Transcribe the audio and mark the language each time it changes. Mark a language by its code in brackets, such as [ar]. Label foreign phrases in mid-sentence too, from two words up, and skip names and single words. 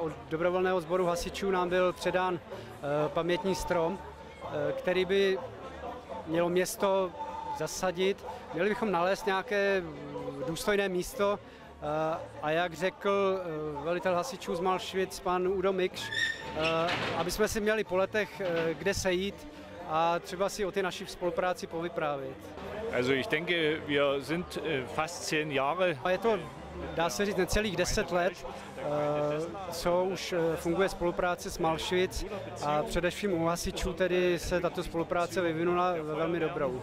[cs] od dobrovolného sboru hasičů nám byl předán pamětní strom, který by mělo město zasadit. Měli bychom nalézt nějaké důstojné místo a jak řekl velitel hasičů z Malšvic, pan Udo Mikš, aby jsme si měli po letech kde sejít a třeba si o té naší spolupráci povyprávět. [de] Also ich denke, wir sind fast 10 Jahre. [cs] Je to, dá se říct, necelých 10 let, co už funguje spolupráce s Malšvic a především u hasičů tedy se tato spolupráce vyvinula velmi dobrou.